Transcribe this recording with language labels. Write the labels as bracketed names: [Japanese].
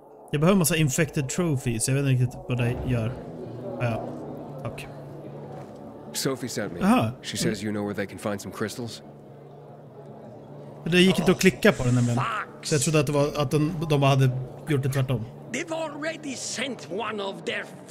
[Swedish] Jag behöver massa [English] infected trophies. [Swedish] Jag vet inte riktigt vad det gör. Ja, tack. [English] Sophie sent me. Aha. She says you know where they can find some crystals. [Swedish] Det gick inte att klicka på den nämligen. Så jag trodde att det var att de hade gjort det tvärtom. [English] They've already sent one of their